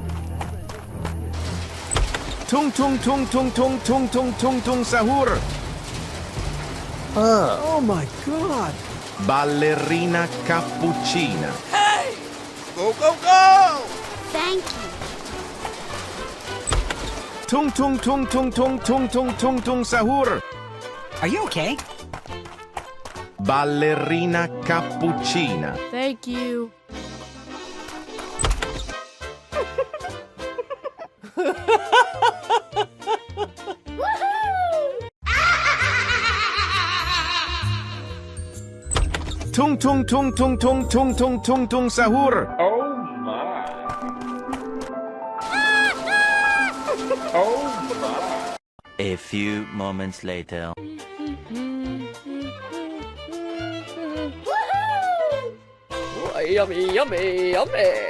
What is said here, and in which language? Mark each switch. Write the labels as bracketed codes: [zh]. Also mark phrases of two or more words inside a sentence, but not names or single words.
[en] Tung tung tung tung tung tung tung tung tung sahur. Oh my god! Balerina COPUCHINA. Go, go, go! Thank you. Tung tung tung tung tung tung tung tung tung sahur. Are you okay? Balerina COPUCHINA. Thank you. Tung tung tung tung tung tung tung tung tung sahur. A few moments later. Oh, yummy, yummy, yummy.